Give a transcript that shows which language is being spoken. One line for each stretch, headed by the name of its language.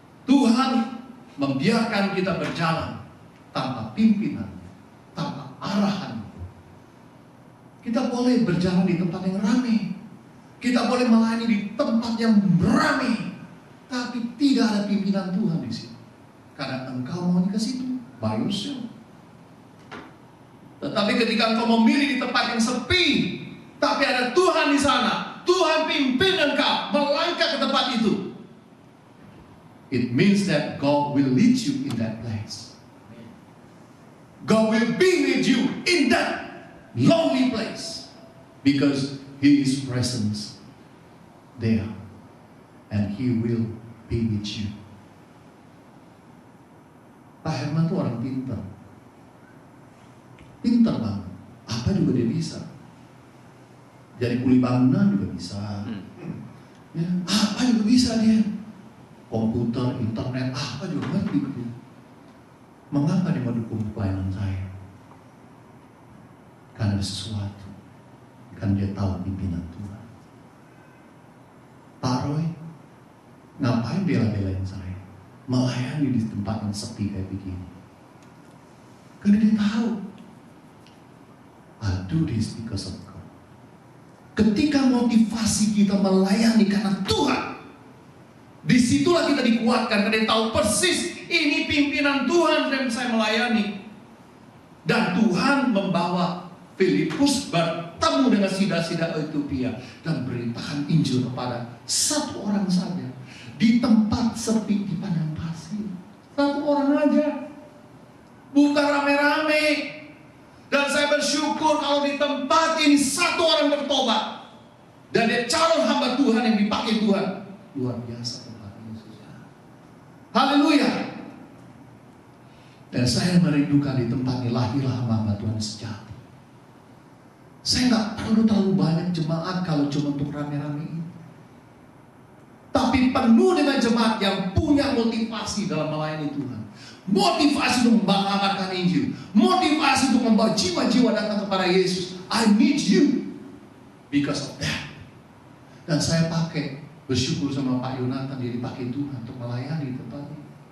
Indonesian: Tuhan membiarkan kita berjalan tanpa pimpinan, tanpa arahan. Kita boleh berjalan di tempat yang ramai. Kita boleh melayani di tempat yang ramai, tapi tidak ada pimpinan Tuhan di situ. Karena engkau mau ke situ,
English: by yourself.
Indonesian: Tetapi ketika engkau memilih di tempat yang sepi, tapi ada Tuhan di sana, Tuhan pimpin engkau melangkah ke tempat itu.
English: It means that God will lead you in that place. God will be with you in that lonely place because He is present there and He will be with you.
Indonesian: Pak Herman tuh orang pintar. Pintar banget. Apa juga dia bisa. Jadi kuli bangunan juga bisa. Ya, apa juga bisa dia. Komputer, internet, apa juga ngerti dia. Mengapa dia mendukung pelayanan saya? Karena ada sesuatu. Karena dia tahu pimpinan Tuhan. Pak Roy, ngapain bela-belain saya? Melayani di tempat yang sepi kayak begini. Karena dia tahu,
English: I'll do this because of God.
Indonesian: Ketika motivasi kita melayani karena Tuhan, disitulah kita dikuatkan. Karena dia tahu persis ini pimpinan Tuhan yang saya melayani. Dan Tuhan membawa Filipus bertemu dengan sida-sida Ethiopia dan beritakan Injil kepada satu orang saja. Di tempat sepi di padang pasir. Satu orang aja. Bukan rame-rame. Dan saya bersyukur kalau di tempat ini satu orang bertobat. Dan dia calon hamba Tuhan yang dipakai Tuhan. Luar biasa tempat ini. Haleluya. Dan saya merindukan di tempat ini lahirlah hamba Tuhan sejati. Saya nggak perlu terlalu banyak jemaat kalau cuma untuk rame-rame ini. Tapi penuh dengan jemaat yang punya motivasi dalam melayani Tuhan. Motivasi untuk membawakan Injil. Motivasi untuk membawa jiwa-jiwa datang kepada Yesus.
English: I need you because of that.
Indonesian: Dan saya bersyukur sama Pak Yonatan, dia dipakai Tuhan untuk melayani tempat ini.